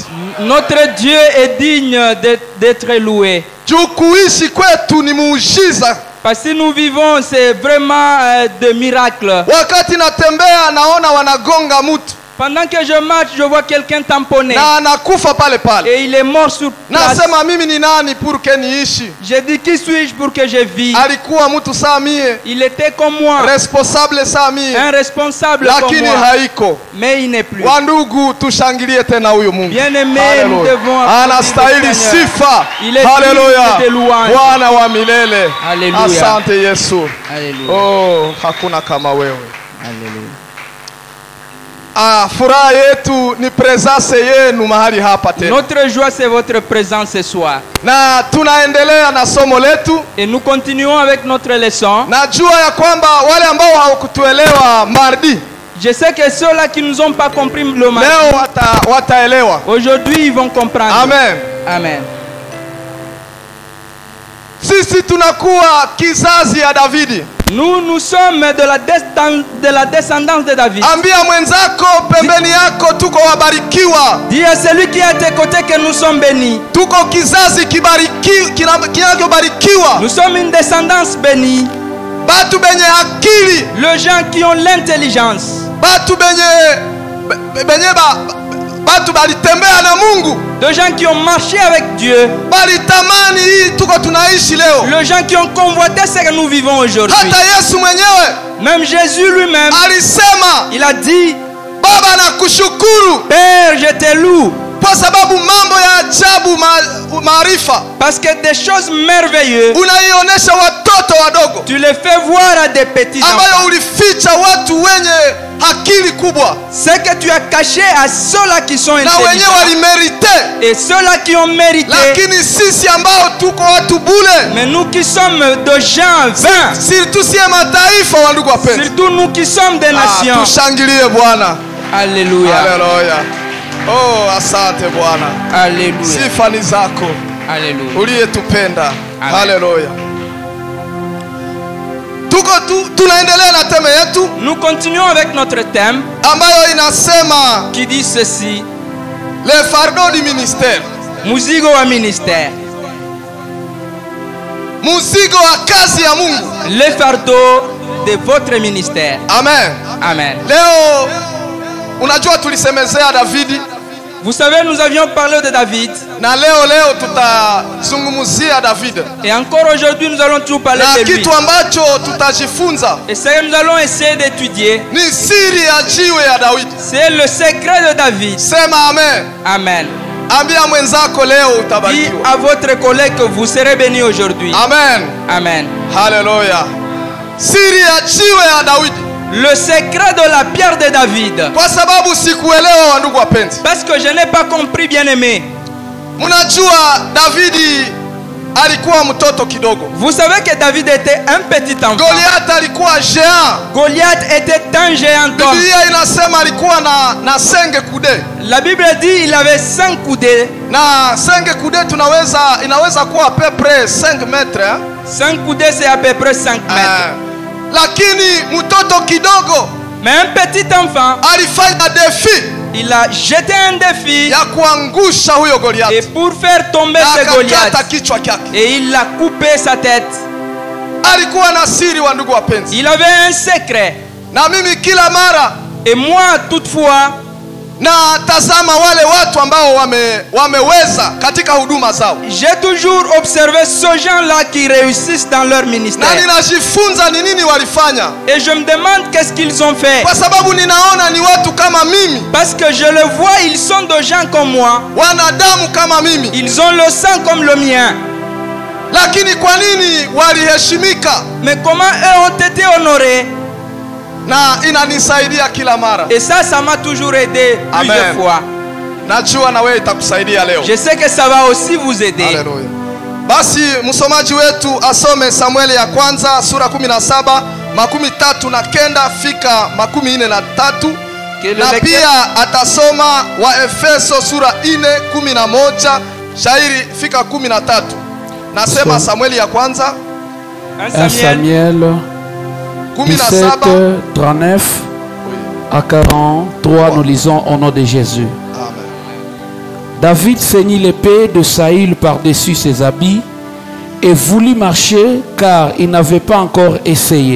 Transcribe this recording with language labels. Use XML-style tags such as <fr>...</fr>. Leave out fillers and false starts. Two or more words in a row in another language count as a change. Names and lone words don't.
<fr>Notre Dieu est digne d'être loué.</fr> <sw>Kuishi kwetu ni muujiza.</sw> <fr>Parce que nous vivons, c'est vraiment des miracles.</fr> <sw>Wakati natembea naona wanagonga mtu.</sw> <fr>Pendant que je marche, je vois quelqu'un tamponné.</fr> <sw>Na anakufa pale pale.</sw> <fr>Et il est mort sur place.</fr> <sw>Nasema mimi ni nani</sw> <fr>pour que</fr> <sw>niishi?</sw> <fr>Je dis qui suis-je pour que je vis?</fr> <sw>Alikuwa mtu saa mie.</sw> <fr>Il était comme moi.</fr> <sw>Responsable saa mie.</sw> <fr>Un responsable</fr> <sw>lakini</sw> <fr>comme moi.</fr> <sw>haiko.</sw> <fr>Mais il n'est plus.</fr> <sw>Wandugu, tushangilie tena huyu Mungu.</sw> <fr>Bien-aimé, nous devons</fr> <sw>anastahili sifa.</sw> <fr>Il est</fr> <sw>Haleluya.</sw> <fr>de louange.</fr> <sw>Bwana wa milele. Haleluya. Asante Yesu. Haleluya. Oh, hakuna kama wewe. Haleluya. Furaha yetu ni presence yenu mahali hapa tena.</sw> <fr>Notre joie c'est votre présence ce soir.</fr> <sw>Na tunaendelea na somo letu.</sw> <fr>Et nous continuons avec notre leçon.</fr> <sw>Najua ya kwamba wale ambao hawakutuelewa mardi,</sw> <fr>je sais que ceux-là qui nous ont pas compris le mardi,</fr> <sw>leo wataelewa.</sw> <fr>Aujourd'hui ils vont comprendre. Amen. Amen.</fr> <sw>Sisi tunakuwa kizazi ya Davidi.</sw> <fr>Nous sommes de la descendance de David.</fr> <sw>Ambia mwenzako pembeni yako tuko wabarikiwa.</sw> <fr>Dis à celui qui est à tes côtés que nous sommes bénis.</fr> <sw>Tuko kizazi kinachobarikiwa.</sw> <fr>Nous sommes une descendance bénie.</fr> <sw>Batu benye akili.</sw> <fr>Les gens qui ont l'intelligence.</fr> <sw>Batu batu balitembea na Mungu.</sw> <fr>De gens qui ont marché avec Dieu.</fr> <sw>Balitamani hii tuko tunaishi leo.</sw> <fr>Les gens qui ont convoité ce que nous vivons aujourd'hui.</fr> <sw>Hata Yesu mwenyewe.</sw> <fr>Même Jésus lui-même.</fr> <sw>Alisema.</sw> <fr>Il a dit.</fr> <sw>Baba nakushukuru.</sw> <fr>Père, je te loue.</fr> <sw>Kwa sababu mambo ya ajabu maarifa.</sw> <fr>Parce que des choses merveilleuses.</fr> <sw>Unaionesha watoto wadogo.</sw> <fr>Tu les fais voir à des petits enfants.</fr> <sw>Ambayo ulificha watu wenye akili kubwa.</sw> <fr>Ce que tu as caché à ceux-là qui sont intelligents.</fr> <sw>Na wenyewe walimérité.</sw> <fr>Et ceux-là qui ont mérité.</fr> <sw>Lakini sisi ambao tuko watu bure.</sw> <fr>Mais nous qui sommes de gens vains.</fr> <sw>Surtout si mataifa wa ndugu wapenzi.</sw> <fr>Surtout nous qui sommes des nations.</fr> <sw>Tushangilie Bwana. Alléluia. Alléluia. Oh, asante Bwana. Alléluia. Sifa ni zako. Alléluia. Uliyetupenda. Amen. Haleluya. Tunaendelea na teme yetu</sw> <fr>Nous continuons avec notre thème</fr> <sw>ambayo inasema</sw> <fr>qui dit ceci. le fardeau du ministère.</fr> <sw>Muzigo wa ministère. Mzigo wa kazi ya Mungu.</sw> <fr>Le fardeau de votre ministère. Amen. Amen.</fr> <sw>Leo unajua tulisemezea Davidi</sw> <fr>Vous savez, nous avions parlé de David.</fr> <sw>na leo tutazungumzia David.</sw> <fr>Et encore aujourd'hui, nous allons toujours parler</fr> <sw>Na</sw> <fr>de lui.</fr> <sw>kitu ambacho tutajifunza</sw> <fr>Et ce que nous allons essayer d'étudier,</fr> <sw>ni siri ya jiwe ya Daudi.</sw> <fr>c'est le secret de David.</fr> <sw>Sema amen. Amen. Ambia mwenzako leo</sw> <fr>Dis</fr> <sw>utabarikiwa.</sw> <fr>à votre collègue que vous serez bénis aujourd'hui. Amen. Amen.</fr> <sw>Haleluya. Siri ya jiwe ya Daudi.</sw> <fr>Le secret de la pierre de David.</fr> <sw>Kwa sababu sikuelewa wandugu wapenzi.</sw> <fr>Parce que je n'ai pas compris, bien aimé.</fr> <sw>Mnajua Davidi alikuwa mtoto kidogo.</sw> <fr>Vous savez que David était un petit enfant.</fr> <sw>Goliath alikuwa géant.</sw> <fr>Goliath était un géant homme.</fr> <sw>Biblia inasema alikuwa na senge kude.</sw> <fr>La Bible dit il avait 5 coudées.</fr> <sw>Na senge kude inaweza kuwa</sw> <fr>à peu près 5 mètres. 5 coudées, c'est à peu près 5 mètres.</fr> <sw>Lakini mtoto kidogo</sw> <fr>Mais un petit enfant,</fr> <sw>alifanya defi</sw> <fr>il a jeté un défi</fr> <sw>ya kuangusha huyo Goliath.</sw> <fr>et pour faire tomber ce</fr> <sw>Akakata</sw> <fr>Goliath.</fr> <sw>kichwa chake.</sw> <fr>Et il a coupé sa tête.</fr> <sw>Alikuwa na siri wa ndugu wapenzi.</sw> <fr>Il avait un secret.</fr> <sw>Na mimi kila mara</sw> <fr>Et moi, toutefois,</fr> <sw>na tazama wale watu ambao wameweza katika huduma zao.</sw> <fr>j'ai toujours observé ces gens-là qui réussissent dans leur ministère.</fr> <sw>Na ninajifunza ni nini walifanya.</sw> <fr>Et je me demande qu'est-ce qu'ils ont fait.</fr> <sw>Kwa sababu ninaona ni watu kama mimi.</sw> <fr>Parce que je le vois, ils sont des gens comme moi.</fr> <sw>Wanadamu kama mimi.</sw> <fr>Ils ont le sang comme le mien.</fr> <sw>Lakini kwa nini waliheshimika?</sw> <fr>Mais comment eux ont été honorés?</fr> <sw>Na inanisaidia kila mara.</sw> <fr>Et ça m'a toujours aidé plusieurs Amen. fois.</fr> <sw>Najua na wewe itakusaidia leo.</sw> <fr>Je sais que ça va aussi vous aider.</fr> <sw>Haleluya. Basi msomaji wetu asome Samueli ya kwanza sura 17 39 fika 43. Na pia atasoma wa Efeso sura 4:11 shairi fika 13. Nasema Samueli ya kwanza</sw> <fr>1 Samuel 17, 39 à 43, nous lisons au nom de Jésus. Amen. David ceignit l'épée de Saül par-dessus ses habits et voulut marcher car il n'avait pas encore essayé.</fr>